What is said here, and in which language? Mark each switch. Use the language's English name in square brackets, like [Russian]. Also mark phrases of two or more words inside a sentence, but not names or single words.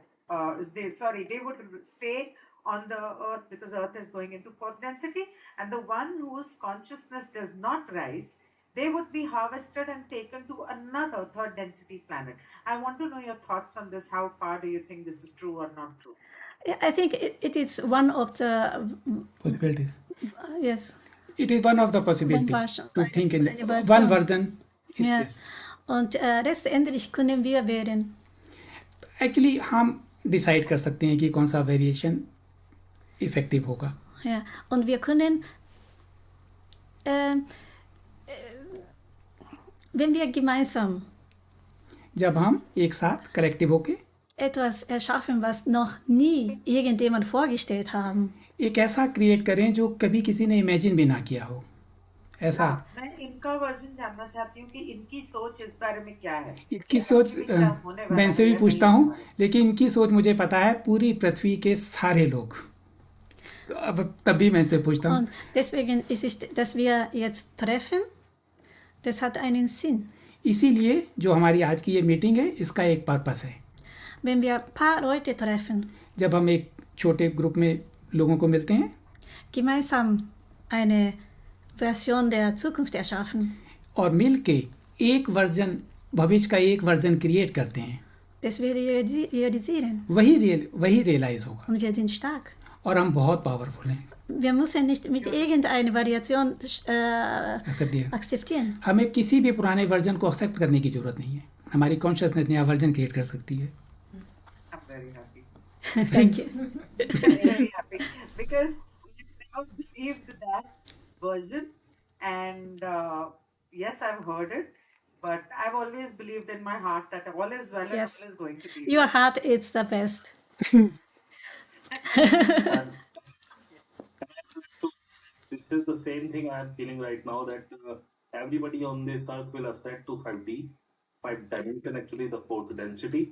[English] They would stay on the earth because earth is going into fourth density, and the one whose consciousness does not rise, they would be harvested and taken to another third density planet. I want to know your thoughts on this. How far do you think this is true or not true? I think it is one of the possibilities. Yes. It is one of the possibilities to think in one version is this. [German] Und letztendlich können wir wählen. [Hindi] Actually हम डिसाइड कर सकते हैं कि कौन सा वेरिएशन इफेक्टिव होगा. [German] Ja, und wir können, wenn wir gemeinsam [Hindi] जब हम एक साथ कलेक्टिव होके [German] etwas erschaffen, was noch nie irgendjemand vorgestellt haben. [Hindi] एक ऐसा क्रिएट करें जो कभी किसी ने इमेजिन भी ना किया हो. ऐसा मैं इनका वर्जन जानना चाहती हूँ कि इनकी सोच इस बारे में क्या है. इनकी सोच मैं इनसे भी पूछता हूँ, लेकिन इनकी सोच मुझे पता है पूरी पृथ्वी के सारे लोग. अब तभी मैं इनसे पूछता हूँ. [German] Und deswegen ist es, dass wir jetzt treffen, das hat einen Sinn. [Hindi] इसीलिए जो हमारी आज की ये मीटिंग है, इसका एक पर्पस है. [German] Wenn wir ein paar Leute treffen, [Hindi] जब हम एक छोटे ग्रुप में लोगों को मिलते हैं, [German] gemeinsam eine Version der Zukunft erschaffen, [Hindi] और मिल के एक वर्जन, भविष्य का एक वर्जन क्रिएट करते हैं, [German] das wir realisieren. [Hindi] वही रियलाइज होगा. [German] Und wir sind stark. [Hindi] और हम बहुत पावरफुल हैं. [German] Wir müssen nicht mit irgendeiner Variation akzeptieren. [Hindi] हमें किसी भी पुराने वर्जन को एक्सेप्ट करने की जरूरत नहीं है. हमारी कॉन्शियसनेस नया वर्जन क्रिएट कर सकती है. [English] Thank you. Very happy because I never believed that version, and yes, I've heard it, but I've always believed in my heart that all is well and Yes. all is going to be Your well. heart is the best. And this is the same thing I am feeling right now, that everybody on this earth will ascend to 5D, 5 dimension, actually the fourth density.